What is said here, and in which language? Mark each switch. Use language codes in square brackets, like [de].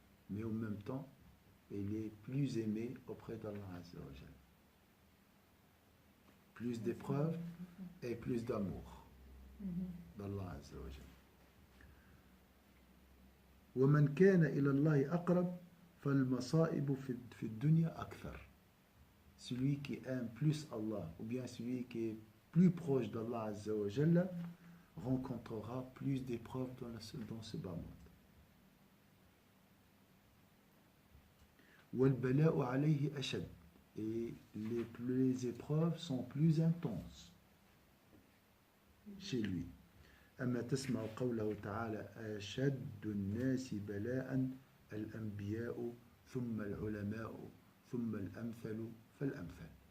[fr] Mais en même temps, il est plus aimé auprès d'Allah Azza wa Jalla. Plus d'épreuves et plus d'amour d'Allah Azza wa Jalla. [ar] ومن كان إلى الله أقرب فالمصائب في الدنيا أكثر. [fr] Celui qui aime plus Allah, ou bien celui qui est plus proche d'Allah Azza wa Jalla, rencontrera plus d'épreuves dans ce bas monde. [ar] والبلاء عليه أشد. [fr] et les épreuves sont plus intenses chez lui. [ar] أما تسمع قوله تعالى أشد الناس بلاء الأنبياء ثم العلماء ثم الأمثل فالأمثل.